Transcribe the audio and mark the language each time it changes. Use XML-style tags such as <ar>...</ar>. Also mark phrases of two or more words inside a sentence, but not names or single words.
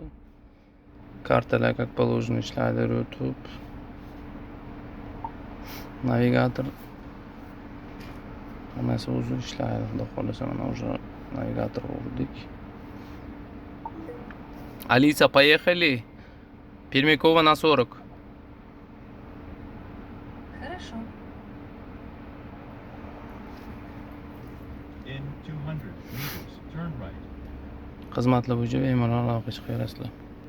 <uz>Kartalar</uz> <ru>как положено</ru> <uz>ishlaydi, YouTube, navigator hammasi o'zi ishlaydi. Xudo xolasa mana уже navigator urdik.</uz> <ru>Алиса, поехали. Пермякова на 40. Хорошо.</ru> <en>In 200 meters, turn right.</en> <uz>Xizmatlar bo'yicha bemalol aloqa chiqarasizlar.</uz>